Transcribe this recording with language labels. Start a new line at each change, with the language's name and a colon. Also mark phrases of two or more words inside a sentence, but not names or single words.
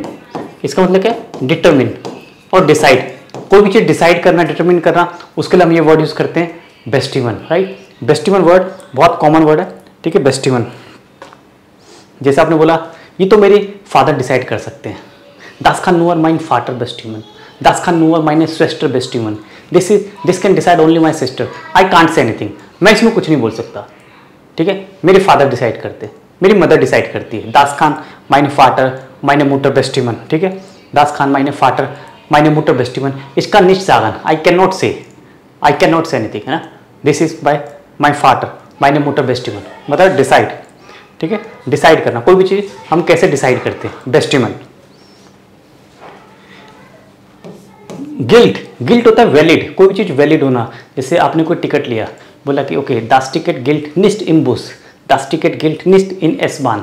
Hindi: इसका मतलब क्या है, डिटरमिन और डिसाइड। कोई भी चीज़ डिसाइड करना, डिटरमिन करना, उसके लिए हम ये
English: word use
Hindi: करते हैं बेस्टिमन, राइट। बेस्टिमन वर्ड बहुत
English: common word
Hindi: है, ठीक है, बेस्टिमन। जैसे आपने बोला ये तो मेरे
English: father decide
Hindi: कर सकते हैं।
German: Das kann nur mein Vater bestimmen. Das kann nur meine Schwester bestimmen.
English: This can decide only my sister. I can't say anything.
Hindi: मैं इसमें कुछ नहीं बोल सकता, ठीक है। मेरे
English: father decide
Hindi: करते हैं, मेरी
English: mother decide
Hindi: करती है।
German: Das kann meine Vater, meine Mutter bestimmen,
Hindi: ठीक है।
German: Das kann meine Vater, meine Mutter bestimmen. Ich kann nicht sagen.
English: I cannot say anything,
Hindi: है ना।
English: This is by my
German: Vater, meine Mutter bestimmen.
Hindi: मतलब डिसाइड, ठीक है, डिसाइड करना। कोई भी चीज़ हम कैसे डिसाइड करते हैं, बेस्टिमन। गिल्ट, गिल्ट होता है वैलिड, कोई भी चीज़ वैलिड होना। जैसे आपने कोई टिकट लिया, बोला कि ओके
German: Das Ticket gilt nicht in Bus, das Ticket gilt nicht in S-Bahn.